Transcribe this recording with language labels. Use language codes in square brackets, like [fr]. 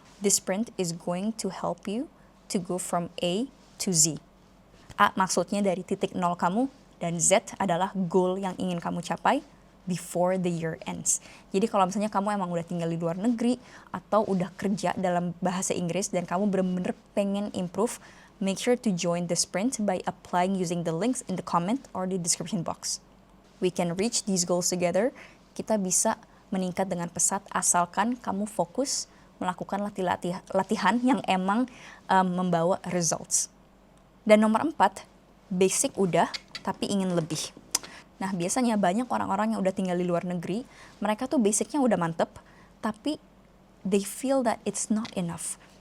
[en] This sprint is going to help you to go from A to Z. [id] A maksudnya dari titik nol kamu, dan Z adalah goal yang ingin kamu capai [en] before the year ends. [id] Jadi kalau misalnya kamu emang udah tinggal di luar negeri atau udah kerja dalam bahasa Inggris dan kamu benar-benar pengen improve, [en] make sure to join the sprint by applying using the links in the comment or the description box. We can reach these goals together. [id] Kita bisa meningkat dengan pesat asalkan kamu fokus melakukan latihan yang emang membawa results. Dan nomor 4, basic udah, tapi ingin lebih. Nah, biasanya banyak orang-orang yang udah tinggal di luar negeri, mereka tuh basicnya udah mantep, tapi [en] they feel that it's not enough.